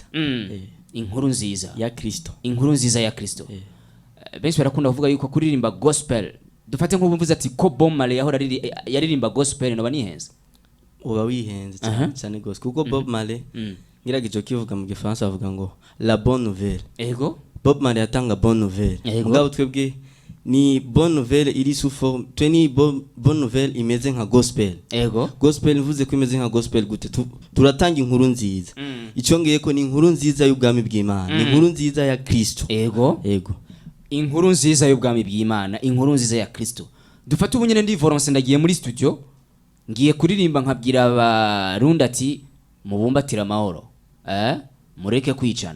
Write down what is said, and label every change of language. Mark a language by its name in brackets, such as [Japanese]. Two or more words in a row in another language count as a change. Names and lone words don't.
[Rundi] Inkuru nziza ya Kristo. Inkuru nziza ya Kristo. Benshi barakunda kuvuga yuko kuririmba gospel, dufate nk'ubumvuze ati ko Bob Marley yaririmba gospel no banihenze. Uba wihenze cyane gose kuko Bob Marley ngiragijo kivuga mu Gifaransa avuga ngo [French] la bonne nouvelle. [Rundi] Ego, Bob Marley atanga [French] bonne nouvelle. [Rundi] Mugabo twebwe ni [French] bonne nouvelle [Rundi] iri [French] sous forme [Rundi] tweni [French] bonne nouvelle [Rundi] imeze nka gospel. Ego, gospel mvuze ko imeze nka gospel gute turatanga inkuru nziza. Icongeye ko ni inkuru nziza y'ubwami bw'Imana, ni inkuru nziza ya Kristo. Ego, inkuru nziza y'ubwami bw'Imana, inkuru nziza ya Kristo. Dufate ubunyene ndi Volonce ndagiye muri studio ngiye kuririmba nkabwira abarundi ati mubumbatira amahoro, mureke kwicana.